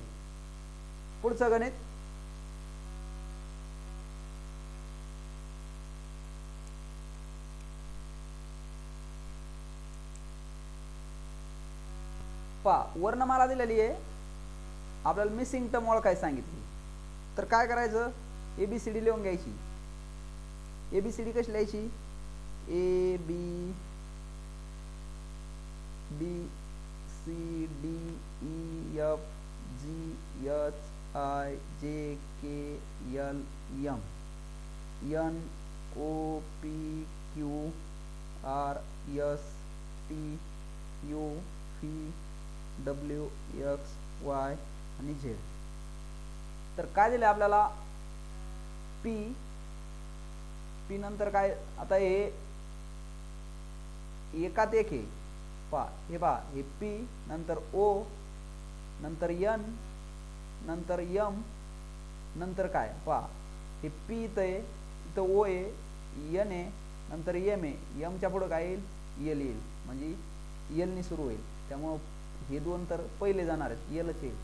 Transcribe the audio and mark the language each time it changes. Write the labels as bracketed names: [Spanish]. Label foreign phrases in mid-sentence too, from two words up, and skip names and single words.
[Marathi] पुढचं गणित, पहा वर्णमाला दिलेली आहे, आपल्याला [English] missing term [Marathi] ओळखायला सांगितली, तर काय करायचं ABCD लिहून घ्यायची. ABCD कशी लिहायची [English] A B B C D E F G H I J K L M N O P Q R S T U V W X Y [Marathi] आणि झेड. तर काय दिले आपल्याला पी, पी नंतर काय, आता हे एकात एक आहे पहा, हे पहा हे पी नंतर ओ नंतर एन नंतर एम नंतर काय पहा, हे पी इथं आहे, इथं ओ आहे, एन आहे, नंतर एम आहे, एमच्या पुढं काय येईल एल येईल, म्हणजे एलनी सुरू होईल, त्यामुळं हे दोन तर पहिले जाणार आहेत, एलच येईल.